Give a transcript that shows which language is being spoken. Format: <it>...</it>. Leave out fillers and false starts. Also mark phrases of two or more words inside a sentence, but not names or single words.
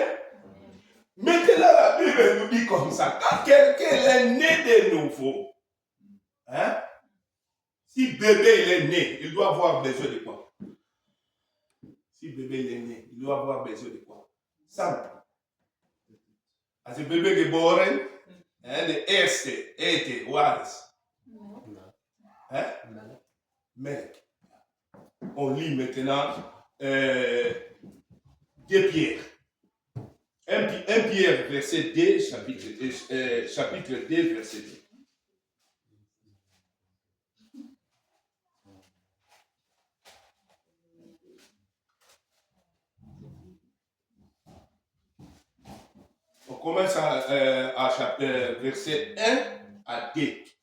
<fr>Maintenant, la Bible nous dit comme ça, quand quelqu'un est né de nouveau, hein, si bébé il est né, il doit avoir besoin de quoi? Si bébé il est né, il doit avoir besoin de quoi? Ça.</fr> <nl>Als een bébé geboren, de eerste eten, wat is? Melk.</nl> <fr>On lit maintenant 2 Pierre. 1 Pierre, verset 2, chapitre 2, verset 2. On commence à verset 1 à 2.</fr>